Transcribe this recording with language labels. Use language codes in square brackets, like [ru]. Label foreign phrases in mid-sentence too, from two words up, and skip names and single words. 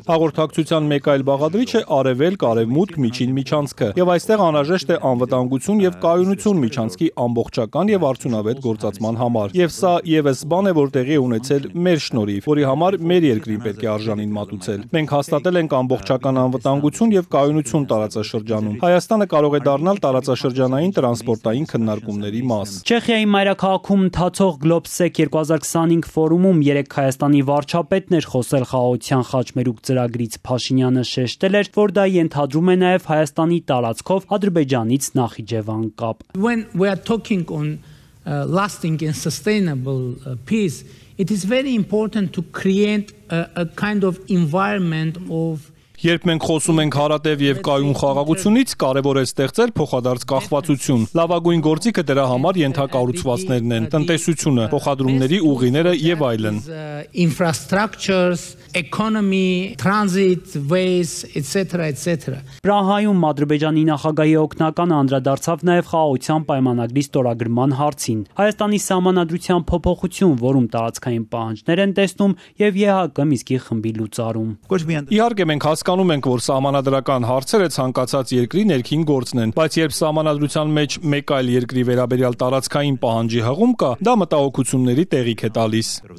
[hy] Հաղորդակցության մեկ այլ բաղադրիչ է արևելք-արևմուտք միջին միջանցքը, եւ այստեղ անհրաժեշտ է անվտանգություն եւ կայունություն միջանցքի ամբողջական եւ արդյունավետ գործածման համար։ Եվ սա եւս բան է, որ տեղի է ունեցել մեր շնորհիվ, որի համար մեր երկրին պետք է արժանին մատուցել։ Մենք հաստատել ենք ամբողջական անվտանգություն եւ կայունություն տարածաշրջանում։ Հայաստանը կարող է դառնալ տարածաշրջանային տրանսպորտային քննարկումների մաս։ Չեխիայի մայրաքաղաքում ընթացող Globsec 2025 ֆորումում երեք Հայաստանի վարչապետն էր խոսել խաղաղության խաչմերուկ ծրագրից։ Փաշինյանը շեշտել էր, որ դա ենթադրում է նաև Հայաստանի տարածքով Ադրբեջանից Նախիջևան կապ։ [en] When we are talking on lasting and sustainable peace, it is very important to create a kind of environment of [hy] Երբ մենք խոսում ենք հարատև եւ կայուն խաղաղությունից, կարեւոր է ստեղծել փոխադարձ կախվածություն։ Լավագույն գործիքը դրա համար ենթակառուցվածքներն են, տնտեսությունը, փոխադրումների ուղիները եւ այլն։ [en] Infrastructures, economy, transit, ways, etc. [hy] Պրահայում Ադրբեջանի նախագահի օգնականը անդրադարձավ նաև խաղաղության պայմանագրի ստորագրման հարցին։ Հայաստանի սահմանադրության փոփոխություն, որում տարածքային պահանջներ են տեսնում եւ ԵՀԿ Միսկի խմբի լուծարում։ Իհարկե մենք հասկանում ենք, որ սահմանադրական հարցերը ցանկացած երկրի ներքին գործն են, բայց երբ սահմանադրության մեջ մեկ այլ երկրի վերաբերյալ տարածքային պահանջի հղում կա, դա մտահոգությունների տեղիք է տալիս։